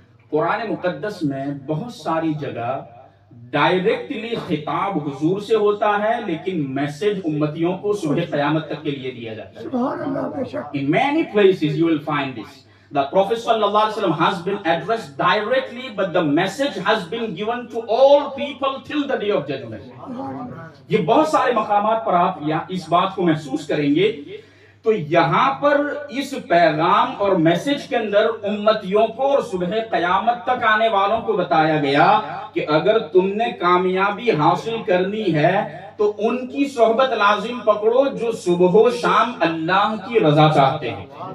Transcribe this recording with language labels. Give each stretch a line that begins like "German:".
Urdu: قرآن مقدس میں بہت ساری جگہ ڈائریکٹلی خطاب حضور سے ہوتا ہے لیکن میسج امتیوں کو صبح قیامت تک کے لیے دیا جاتا ہے.
English: In many places you will find this. The Prophet sallallahu alaihi wasallam has been addressed directly, but the message has been given to all people till the day of judgment.
Urdu: یہ بہت سارے مقامات پر آپ اس بات کو محسوس کریں گے. تو یہاں پر اس پیغام اور میسج کے اندر امتیوں کو اور صبح قیامت تک آنے والوں کو بتایا گیا کہ اگر تم نے کامیابی حاصل کرنی ہے تو ان کی صحبت لازم پکڑو جو صبح و شام اللہ کی رضا چاہتے ہیں.